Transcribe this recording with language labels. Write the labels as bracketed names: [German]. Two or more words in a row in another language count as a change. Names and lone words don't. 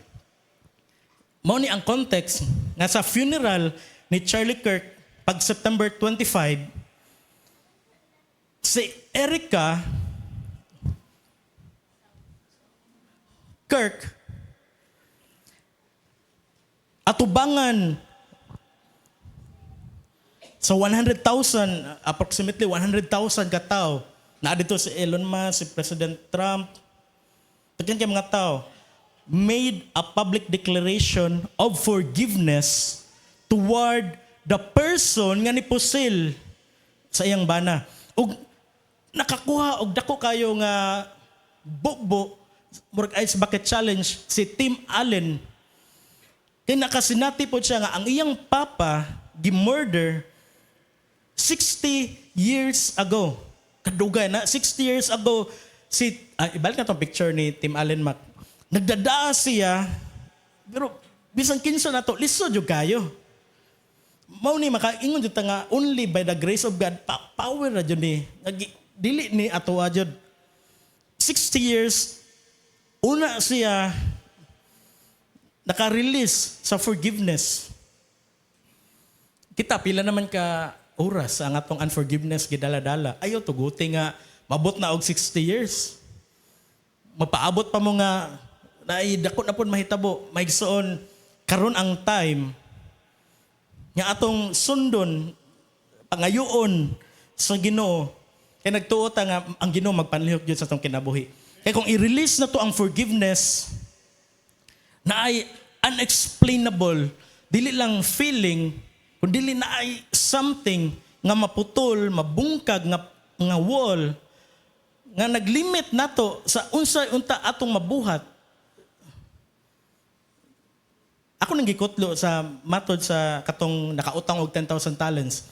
[Cebuano] Mao ni ang context nga sa funeral ni Charlie Kirk pag September 25, si Erica Kirk atubangan sa 100,000, approximately 100,000 katao. Na dito si Elon Musk, si President Trump, pagyan kay mga tao, [English] made a public declaration of forgiveness toward the person [Cebuano] nga nipusil sa iyang bana. Ug nakakuha og dako kayo nga bukbo murag [English] ice bucket challenge [Cebuano] si Tim Allen. Kaya nakasinati po siya nga ang iyang papa gi-murder 60 years ago. Kadugay na 60 years ago ibalik na tong picture ni Tim Allen Mac. Nagdadaa siya pero bisan kinsa na to lisod jud kayo. Mao ni makaingon jud ta nga [English] only by the grace of God power [Cebuano] ra jud ni dili ni ato jud. 60 years una siya naka-release sa forgiveness. Kita pila naman ka oras ang atong unforgiveness gidala-dala. Ayaw tuguti nga mabot na og 60 years. Mapaabot pa mo nga dako na pud mahitabo. Maigsoon karon ang time nga atong sundon pangayoon sa Ginoo kay nagtuo ta nga ang Ginoo magpanlihok gyud sa atong kinabuhi. Kay kung i-release na to ang forgiveness na ay unexplainable, dili lang feeling, kundi na ay something nga maputol, mabungkag nga wall nga naglimit nato sa unta atong mabuhat. Ako nang gikutlo sa matod sa katong nakautang og 10,000 talents.